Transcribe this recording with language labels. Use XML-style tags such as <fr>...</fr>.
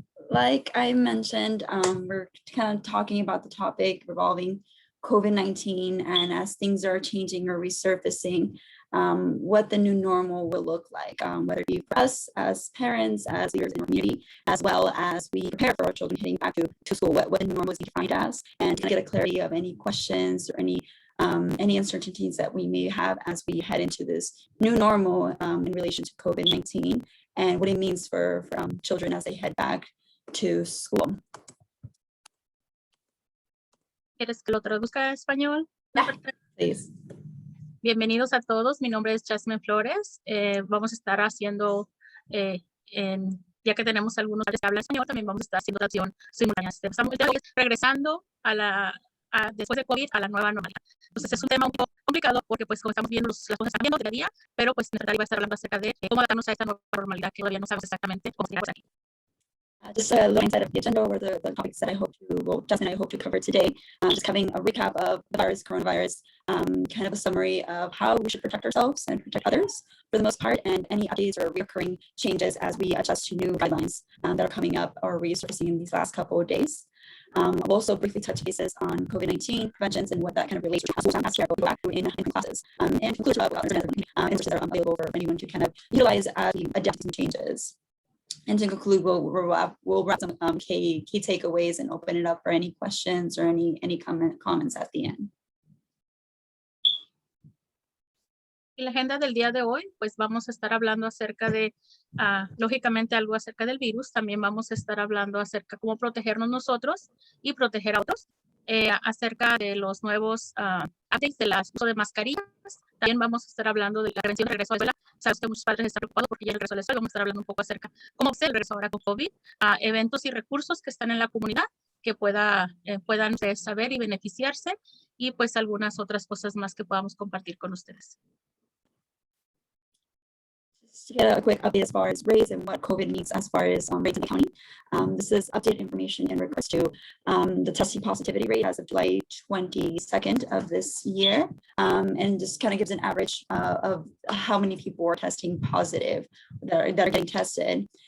<en>Like I mentioned, we're kind of talking about the topic revolving COVID-19, and as things are changing or resurfacing, what the new normal will look like, whether it be for us as parents, as leaders in our community, as well as we prepare for our children heading back to school, what the new normal is defined as, and to get a clarity of any questions or any uncertainties that we may have as we head into this new normal in relation to COVID-19 and what it means for children as they head back to school.</en> <es>¿Quieres que lo traduzca a español?</es> <en>Please.</en> <es>Bienvenidos a todos. Mi nombre es Jazmin Flores. Vamos a estar haciendo ya que tenemos algunos que hablan español, también vamos a estar haciendo traducción simultánea. Estamos regresando después de COVID a la nueva normalidad. Entonces es un tema un poco complicado porque pues como estamos viendo las cosas están viendo día a día, pero pues Nefertari va a estar hablando acerca de cómo adaptarnos a esta nueva normalidad que todavía no sabemos exactamente cómo será aquí.</es> <en>Just a little insight of the agenda or the topics that I hope to, well, Justin and I hope to cover today. Just having a recap of the coronavirus, kind of a summary of how we should protect ourselves and protect others for the most part, and any updates or recurring changes as we adjust to new guidelines that are coming up or resurfacing in these last couple of days. I'll also briefly touch bases on COVID-19 preventions and what that kind of relates to in classes, and conclude answers that are available for anyone to kind of utilize as we adapt to changes. And to conclude, we'll wrap some key takeaways and open it up for any questions or any comments at the end.</en> <es>Y la agenda del día de hoy, pues vamos a estar hablando acerca de, lógicamente, algo acerca del virus. También vamos a estar hablando acerca de cómo protegernos nosotros y proteger a otros. Acerca de los nuevos updates de uso de mascarillas. También vamos a estar hablando de la prevención de regreso a la escuela. Sabes que muchos padres están preocupados porque ya el regreso a la escuela. Vamos a estar hablando un poco acerca de cómo se el regreso ahora con COVID, eventos y recursos que están en la comunidad que puedan saber y beneficiarse, y pues algunas otras cosas más que podamos compartir con ustedes.</es> <en>To get a quick update as far as rates and what COVID means as far as rates in the county. This is updated information in regards to the testing positivity rate as of July 22nd of this year, and just kind of gives an average of how many people are testing positive that are getting tested.</en>